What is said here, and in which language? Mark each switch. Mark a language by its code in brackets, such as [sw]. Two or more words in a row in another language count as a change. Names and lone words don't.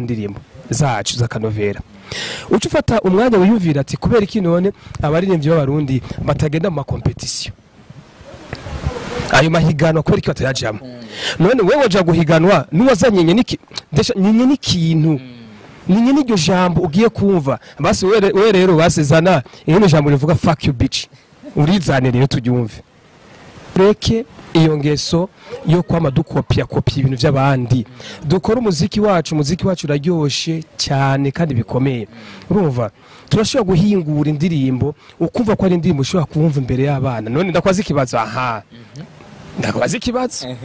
[rn] ndirimbo zacu za kanovera ucu fata umwanya wiyumvira ati kubera iki none abaririmbyi b'abarundi batagenda mu competition ayo mahiganwa kubera iki batayajamo none wewe waje guhiganwa nuwazanyenye niki nyenye n'ikintu ninye n'iryo jambo ugiye kumva basi we rero basezana iyo jambo rivuga [en] fuck you bitch [rn] urizane rero tubyumve reke iyo ngeso yo kwama dukopya ibintu by'abandi dukora umuziki wacu uraryoshe cyane kandi bikomeye urumva turashobora guhingura indirimbo ukumva ko ari indirimbo ushobora kumva imbere y'abana none ndakwaza ikibazo ndakwaza ikibazo